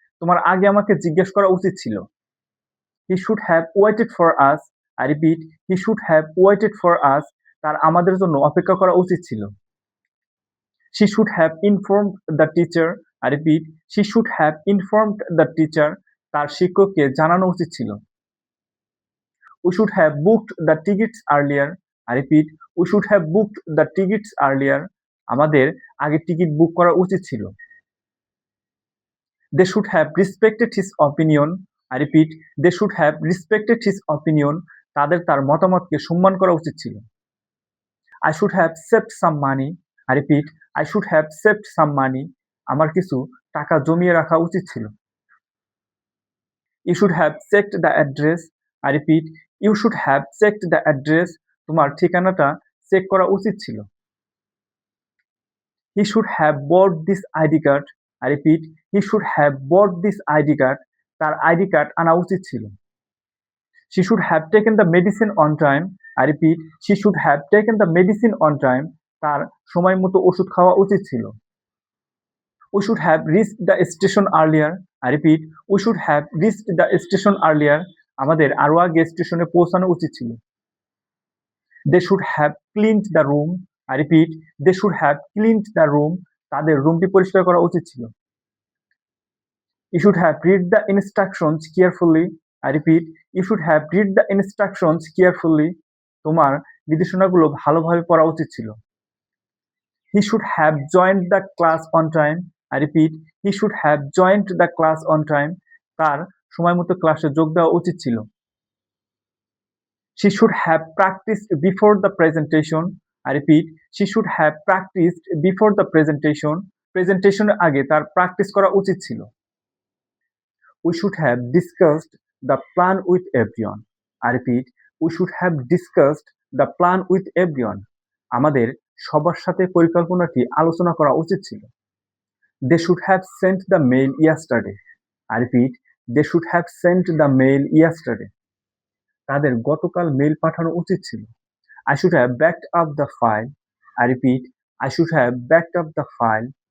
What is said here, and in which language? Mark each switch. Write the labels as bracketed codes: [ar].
[bn] তোমার আগে আমাকে জিজ্ঞেস করা উচিত ছিল। [en] He should have waited for us. I repeat, he should have waited for us. [bn] তার আমাদের জন্য অপেক্ষা করা উচিত ছিল। [en] She should have informed the teacher. I repeat, she should have informed the teacher. [bn] তার শিক্ষককে জানানো উচিত ছিল। [en] We should have booked the tickets earlier. I repeat, we should have booked the tickets earlier. [bn] আমাদের আগে টিকিট বুক করা উচিত ছিল। [en] They should have respected his opinion. I repeat, they should have respected his opinion. [bn] তাদের তার মতামতকে সম্মান করা উচিত ছিল। [en] I should have saved some money. I repeat, I should have saved some money. [bn] আমার কিছু টাকা জমিয়ে রাখা উচিত ছিল। [en] You should have checked the address. I repeat, you should have checked the address. [bn] তোমার ঠিকানাটা চেক করা উচিত ছিল। [en] He should have bought this ID card. I repeat, he should have bought this ID card. [bn] তার ID card আনা উচিত ছিল। [en] She should have taken the medicine on time. I repeat, she should have taken the medicine on time. [bn] তার সময় মতো ওষুধ খাওয়া উচিত ছিল। [en] We should have reached the station earlier. I repeat, we should have reached the station earlier. [bn] আমাদের আরো আগে স্টেশনে পৌঁছানো উচিত ছিল। [en] They should have cleaned the room. I repeat, they should have cleaned the room. [bn] তাদের রুমটি পরিষ্কার করা উচিত ছিল। [en] You should have read the instructions carefully. I repeat, you should have read the instructions carefully. [bn] তোমার নির্দেশনাগুলো ভালোভাবে পড়া উচিত ছিল। [en] He should have joined the class on time. I repeat, he should have joined the class on time. [bn] তার সময় মতো ক্লাসে যোগ দেওয়া উচিত ছিল। [en] She should have practiced before the presentation. I repeat, she should have practiced before the presentation. [bn] প্রেজেন্টেশনের আগে তার প্র্যাকটিস করা উচিত ছিল। [en] We should have discussed the plan with everyone. I repeat, we should have discussed the plan with everyone. [bn] আমাদের সবার সাথে পরিকল্পনাটি আলোচনা করা উচিত ছিল। [en] They should have sent the mail yesterday. I repeat, they should have sent the mail yesterday. [bn] তাদের গতকাল মেইল পাঠানো উচিত ছিল। [en] I should have backed up the file. I repeat, I should have backed up the file.